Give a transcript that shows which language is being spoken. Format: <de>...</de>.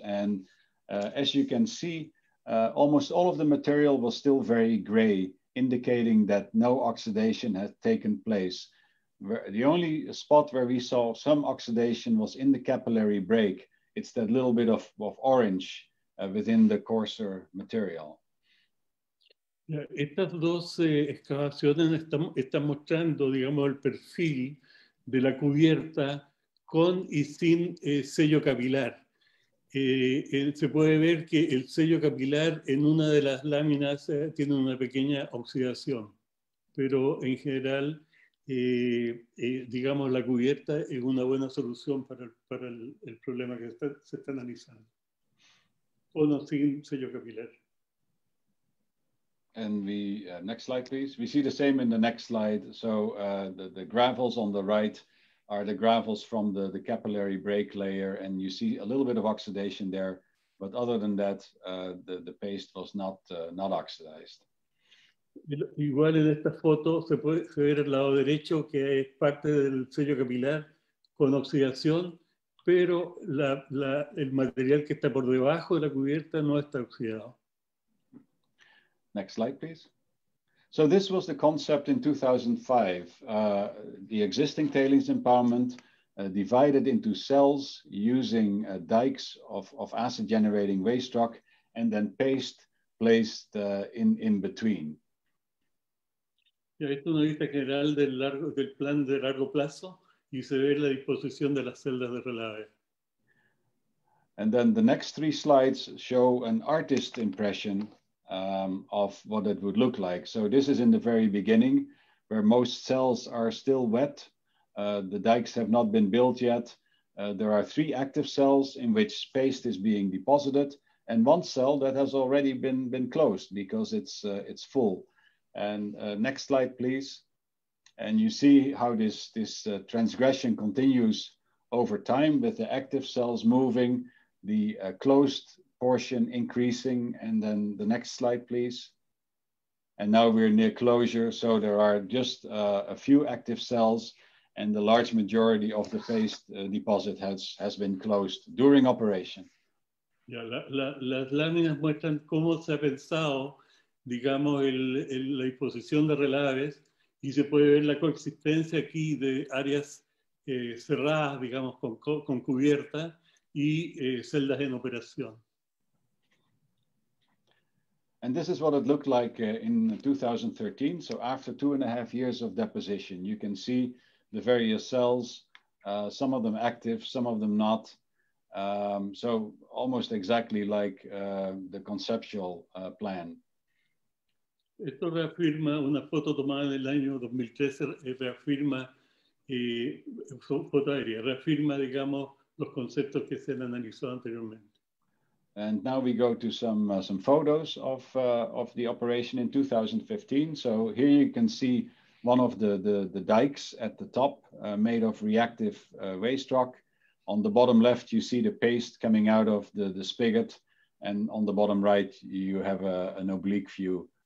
<en>And as you can see, almost all of the material was still very gray, indicating that no oxidation had taken place. The only spot where we saw some oxidation was in the capillary break. It's that little bit of orange within the coarser material.</en> <es>Estas dos excavaciones están mostrando, digamos, el perfil de la cubierta con y sin sello capilar. Se puede ver que el sello capilar en una de las láminas tiene una pequeña oxidación, pero en general, digamos, la cubierta es una buena solución para el problema que se está analizando. O no, sin sello capilar.</es> <en>And we, next slide, please. We see the same in the next slide. So the gravels on the right are the gravels from the capillary break layer, and you see a little bit of oxidation there. But other than that, the paste was not oxidized.</en> <es>Igual en esta foto se puede ver al lado derecho que es parte del sello capilar con oxidación, pero el material que está por debajo de la cubierta no está oxidado.</es> <en>Next slide, please. So this was the concept in 2005. The existing tailings impoundment divided into cells using dikes of acid-generating waste rock and then paste placed in between.</en> <es>Ya, esto es una vista general del plan de largo plazo y se ve la disposición de las celdas de relave.</es> <en>And then the next 3 slides show an artist impression of what it would look like. So this is in the very beginning, where most cells are still wet. The dikes have not been built yet. There are 3 active cells in which paste is being deposited, and 1 cell that has already been closed because it's full. And next slide, please. And you see how this transgression continues over time with the active cells moving, the closed portion increasing, and then the next slide, please. And now we're near closure, so there are just a few active cells, and the large majority of the paste deposit has been closed during operation.</en> <es>Ya, las láminas muestran cómo se ha pensado, digamos, la disposición de relaves, y se puede ver la coexistencia aquí de áreas cerradas, digamos, con cubierta y celdas en operación.</es> <en>And this is what it looked like in 2013. So after 2.5 years of deposition, you can see the various cells, some of them active, some of them not. So almost exactly like the conceptual plan.</en> <es>Esto reafirma, una foto tomada en el año 2013, reafirma, foto aérea, reafirma, digamos, los conceptos que se han analizado anteriormente.</es> <en>And now we go to some photos of the operation in 2015. So here you can see one of the dikes at the top made of reactive waste rock. On the bottom left, you see the paste coming out of the spigot. And on the bottom right, you have an oblique view</en>